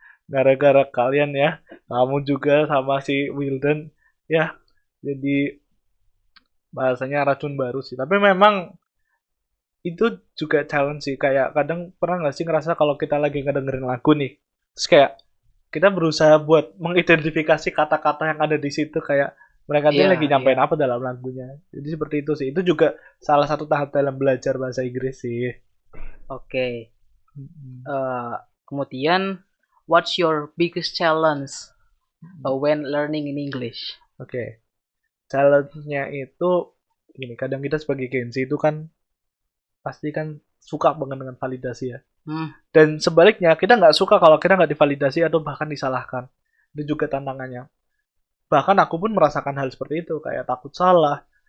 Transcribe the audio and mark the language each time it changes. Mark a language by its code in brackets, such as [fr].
[id] gara-gara kalian ya, kamu juga sama si Wildan ya, jadi bahasanya racun baru sih, tapi memang itu juga challenge sih, kayak kadang pernah nggak sih ngerasa kalau kita lagi ngedengerin lagu nih, terus kayak kita berusaha buat mengidentifikasi kata-kata yang ada di situ, kayak mereka tuh Iya, lagi nyampein apa dalam lagunya. Jadi seperti itu sih. Itu juga salah satu tahap dalam belajar bahasa Inggris sih. Oke. Mm-mm. [en] Kemudian, what's your biggest challenge when learning in English? [id] Oke. Challenge-nya itu gini, kadang kita sebagai Gen Z itu kan pasti kan suka banget dengan validasi ya. Hmm, Dan sebaliknya, kita nggak suka kalau kita nggak divalidasi atau bahkan disalahkan. Itu juga tantangannya. Bahkan aku pun merasakan hal seperti itu, kayak takut salah.